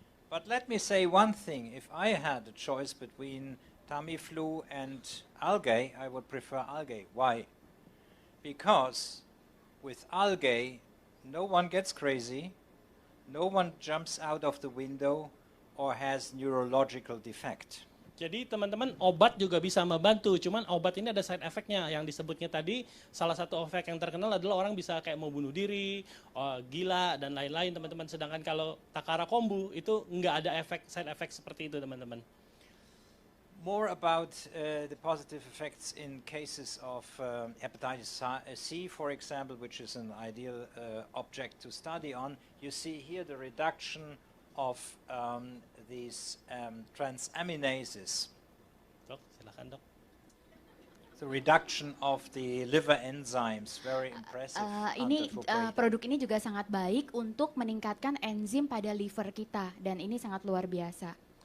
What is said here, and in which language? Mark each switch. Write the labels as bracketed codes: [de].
[en] But let me say one thing. If I had a choice between Tamiflu and algae, I would prefer algae. Why? Because with algae, no one gets crazy, no one jumps out of the window or has neurological defect. [id] Jadi teman-teman obat juga bisa membantu, cuman obat ini ada side effect-nya yang disebutnya tadi. Salah satu efek yang terkenal adalah orang bisa kayak mau bunuh diri, gila dan lain-lain teman-teman. Sedangkan kalau takara kombu itu nggak ada side effect seperti itu teman-teman. [en] More about the positive effects in cases of hepatitis C, for example, which is an ideal object to study on. You see here the reduction of these transaminases. [id] Dok, silakan dok. [en] The reduction of the liver enzymes, very impressive. [id] Ini produk ini juga sangat baik untuk meningkatkan enzim pada liver kita dan ini sangat luar biasa.